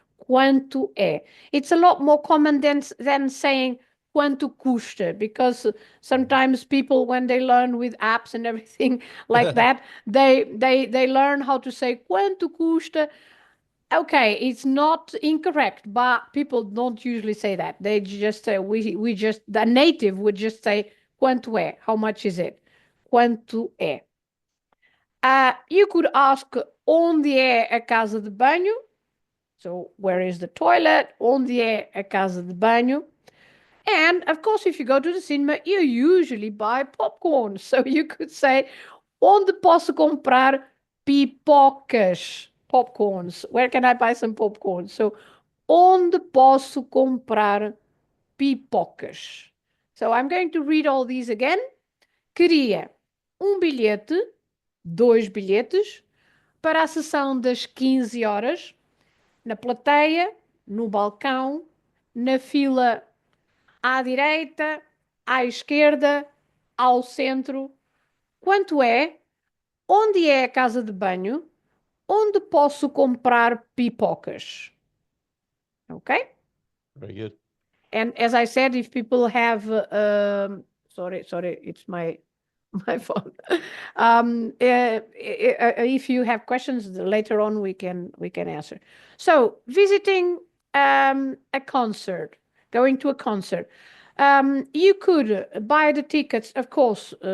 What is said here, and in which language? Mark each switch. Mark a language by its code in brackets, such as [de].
[pt] Quanto é? [en] It's a lot more common than saying [pt] quanto custa, [en] because sometimes people, when they learn with apps and everything like that, they learn how to say quanto custa. Okay, it's not incorrect, but people don't usually say that. They just say, we just, the native would just say, [pt] quanto é? [en] How much is it? [pt] Quanto é? [en] You could ask, [pt] onde é a casa de banho? [en] So, where is the toilet? [pt] Onde é a casa de banho? [en] And, of course, if you go to the cinema, you usually buy popcorn. So, you could say, [pt] onde posso comprar pipocas? [en] Popcorns. Where can I buy some popcorn? [pt] So, onde posso comprar pipocas? [en] So, I'm going to read all these again. [pt] Queria bilhete, dois bilhetes, para a sessão das 15 horas, na plateia, no balcão, na fila à direita, à esquerda, ao centro. Quanto é? Onde é a casa de banho? Onde posso comprar pipocas? [en] Okay? Very good. And as I said, if people have, sorry, it's my phone. If you have questions later on, we can answer. So visiting a concert, going to a concert, you could buy the tickets, of course.